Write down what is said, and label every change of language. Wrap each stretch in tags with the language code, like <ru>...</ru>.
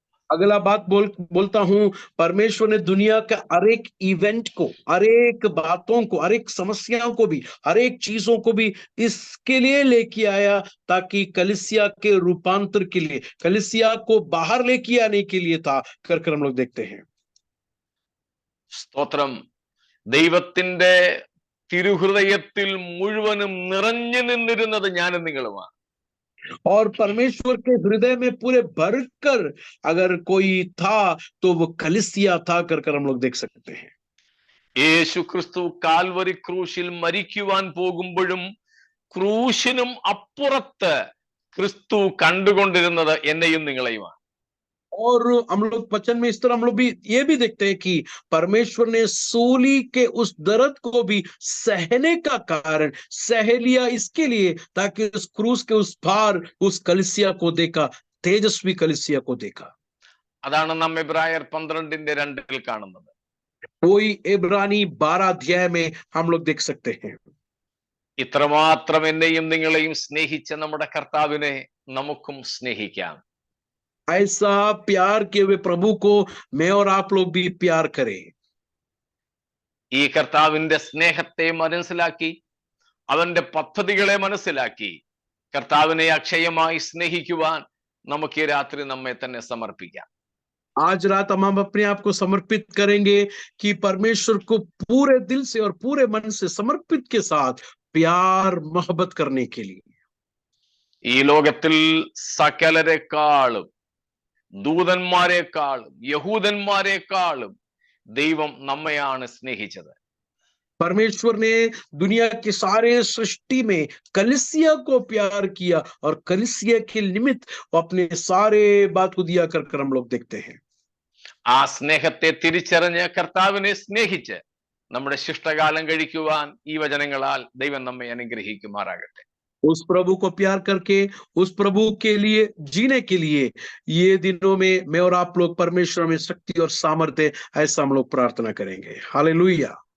<hi>अगला बात बोलता हूं, परमेश्वर ने दुनिया के हर एक इवेंट को, हर एक बातों को, हर एक समस्याओं को भी, हर एक चीजों को भी इसके लिए लेके आया ताकि कलीसिया के रूपांतर के लिए, कलीसिया को बाहर लेके आने के लिए था कर हम लोग देखते हैं.</hi> <ml>സ്തോത്രം. ദൈവത്തിന്റെ തിരുഹൃദയത്തിൽ മുഴുവനും നിറഞ്ഞു നിന്നിരുന്നത് ഞാനും നിങ്ങളുമാണ്.</ml> <hi>और परमेश्वर के हृदय में पूरे भरकर अगर कोई था तो वो कलीसिया था कर हम लोग देख सकते हैं.</hi> <ml>യേശു ക്രിസ്തു കാൽവരി ക്രൂശിൽ മരിക്കുവാൻ പോകുമ്പോഴും ക്രൂശിനും അപ്പുറത്ത് ക്രിസ്തു കണ്ടുകൊണ്ടിരുന്നത് എന്നെയും നിങ്ങളെയുമാണ്.</ml> <hi>और हम लोग वचन में इस तरह हम लोग भी ये भी देखते हैं कि परमेश्वर ने सूली के उस दर्द को भी सहने का कारण सह लिया इसके लिए ताकि उस क्रूस के उस पार उस कलीसिया को देखा, तेजस्वी कलीसिया को देखा.</hi> <ml>അതാണ് നാം എബ്രായർ 12:2 കാണുന്നത്.</ml> <hi>कोई इब्रानी 12 अध्याय में हम लोग देख सकते हैं.</hi> <ml>ഇത്രമാത്രം എന്നെയും നിങ്ങളെയും സ്നേഹിച്ച നമ്മുടെ കർത്താവിനെ നമുക്കും സ്നേഹിക്കാം.</ml> <hi>ऐसा प्यार किए हुए प्रभु को मैं और आप लोग भी प्यार करें.</hi> <ml>ഈ കർത്താവിന്റെ സ്നേഹത്തെ മനസ്സിലാക്കി, അവന്റെ പദ്ധതികളെ മനസ്സിലാക്കി, കർത്താവിനെ അക്ഷയമായി സ്നേഹിക്കുവാൻ നമുക്ക് ഈ രാത്രി നമ്മെ തന്നെ സമർപ്പിക്കാം.</ml> <hi>आज रात हम अपने आप को समर्पित करेंगे कि परमेश्वर को पूरे दिल से और पूरे मन से समर्पित के साथ प्यार मोहब्बत करने के लिए.</hi> <ml>ഈ ലോകത്തിൽ സകലരെക്കാളും, ദൂതന്മാരെക്കാളും, യഹൂദന്മാരെക്കാളും ദൈവം നമ്മയാണ് സ്നേഹിച്ചത്.</ml> <hi>परमेश्वर ने दुनिया के सारे सृष्टि में कलीसिया को प्यार किया और कलीसिया के निमित्त अपने सारे बात को दिया कर हम लोग देखते हैं.</hi> <ml>ആ സ്നേഹത്തെ തിരിച്ചറിഞ്ഞ് കർത്താവിനെ സ്നേഹിച്ച് നമ്മുടെ ശിഷ്ടകാലം കഴിക്കുവാൻ ഈ വചനങ്ങളാൽ ദൈവം നമ്മെ അനുഗ്രഹിക്കുമാറാകട്ടെ.</ml> <hi>उस प्रभु को प्यार करके उस प्रभु के लिए जीने के लिए ये दिनों में मैं और आप लोग परमेश्वर में शक्ति और सामर्थ्य ऐसा हम लोग प्रार्थना करेंगे. हालेलुया.</hi>